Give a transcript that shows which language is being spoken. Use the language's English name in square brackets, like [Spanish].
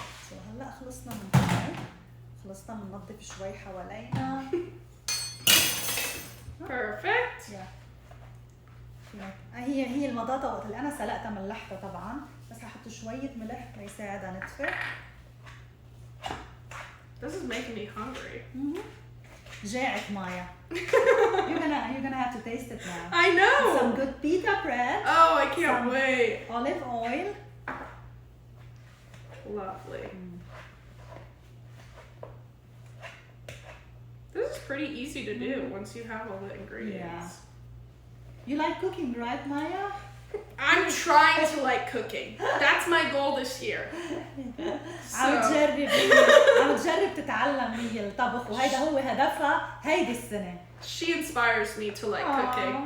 [Arabic] سو هلا خلصنا من هون. خلصنا بننظف شوي حوالينا. [English] Perfect. [Arabic] هي البطاطا وقت اللي انا سلقتها ملحتها طبعا، بس هحط شوية ملح ليساعدها نتفه. [English] This is making me hungry. [Arabic] جاعت مايا. [English] You're gonna have to taste it now. I know. Some good pita bread, Oh, I can't Some- wait. olive oil. Lovely. This is pretty easy to do once you have all the ingredients. You like cooking, right, Maya? I'm trying to like cooking. That's my goal this year. [Arabic] عم تجرب تتعلم هي الطبخ، وهيدا هو هدفها هيدي السنة. [English] She inspires me to like cooking.